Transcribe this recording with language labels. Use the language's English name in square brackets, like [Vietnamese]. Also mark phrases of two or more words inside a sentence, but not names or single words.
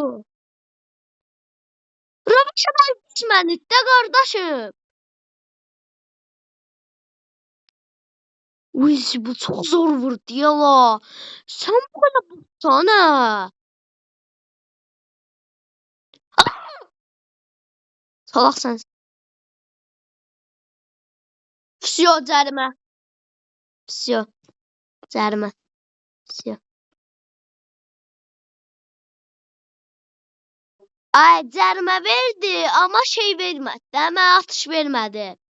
[Turkish] Röveşata geçmedi de kardeşim. Uy, bu çok zor vurdu ya la. Sen bu kadar vursana. Salak sensin. [Azerbaijani] Всё, cərimə. Всё. Cərimə. Всё. Ay, cərimə verdi, amma şey vermədi. Mənə atış vermədi.